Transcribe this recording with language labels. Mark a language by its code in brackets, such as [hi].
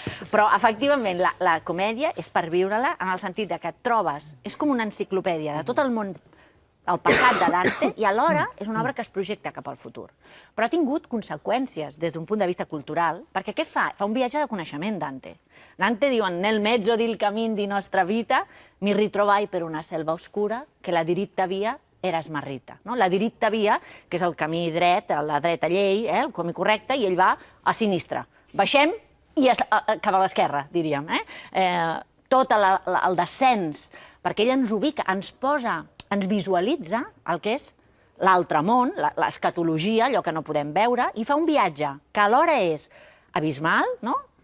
[ca] Però, efectivament, la comèdia és per viure-la en el sentit que et trobes... És com una enciclopèdia de tot el món, el passat de Dante, i alhora és una obra que es projecta cap al futur. Però ha tingut conseqüències des d'un punt de vista cultural, perquè què fa? Fa un viatge de coneixement, Dante. Dante diu, [it] nel mezzo del cammin di nostra vita mi ritrovai per una selva oscura que la diritta via era smarrita. [ca] La diritta via, que és el camí dret, la dreta llei, el camí correcte, i ell va a sinistre. Baixem i cap a l'esquerra, diríem. Tot el descens, perquè ell ens ubica, ens posa, ens visualitza el que és l'altre món, l'escatologia, allò que no podem veure, i fa un viatge que alhora és abismal, no?